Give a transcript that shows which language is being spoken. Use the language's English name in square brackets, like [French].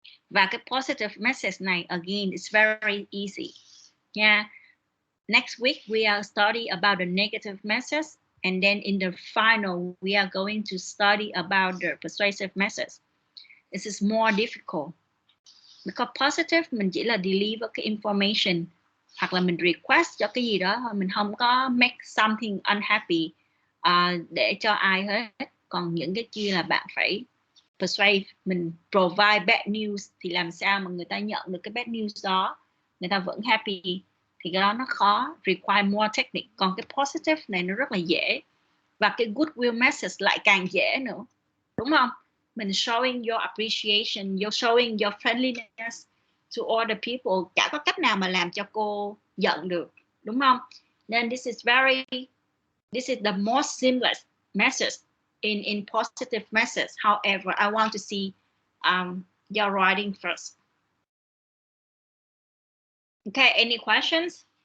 [Vietnamese] Và cái [English] positive message này, again, it's very easy. Yeah. Next week we are study about the negative message, and then in the final we are going to study about the persuasive message. This is more difficult. [Vietnamese] Because positive mình chỉ là deliver cái information, hoặc là mình request cho cái gì đó thôi, mình không có [English] make something unhappy [Vietnamese] để cho ai hết. Còn những cái kia là bạn phải persuade, mình provide bad news, thì làm sao mà người ta nhận được cái bad news đó, người ta vẫn happy, thì cái đó nó khó, [English] require more technique. [Vietnamese] Còn cái positive này nó rất là dễ, và cái goodwill message lại càng dễ nữa, đúng không? [English] Mình showing your appreciation, you're showing your friendliness to all the people. [Vietnamese] Chả có cách nào mà làm cho cô giận được, đúng không? [English] Then this is the most seamless message in positive message. However, I want to see your writing first. Okay, any questions?